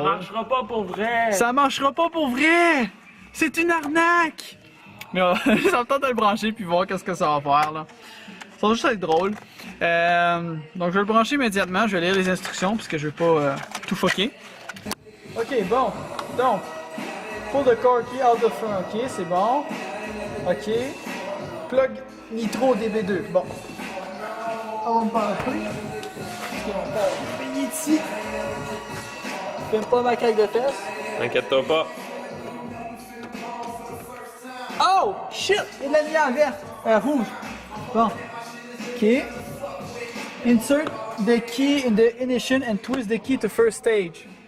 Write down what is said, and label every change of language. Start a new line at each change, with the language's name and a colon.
French: Ça marchera pas pour vrai. Ça marchera pas pour vrai! C'est une arnaque! Mais ça me tente de le brancher puis voir qu'est-ce que ça va faire là. Ça va juste être drôle. Donc je vais le brancher immédiatement, je vais lire les instructions parce que je vais pas tout fucker. Ok, bon.
English: Donc, pull the car key out of front.
French: Ok, c'est bon. Ok. Plug Nitro DB2. Bon. On va me parler. Parce qu'on va payer ici. Je filme pas ma craque de fesses. T'inquiète-toi pas.
English: Oh! Shit!
French: Il y a de la lumière verte! Rouge. Bon. Ok.
English: Insert the key in the ignition and twist the key to first stage.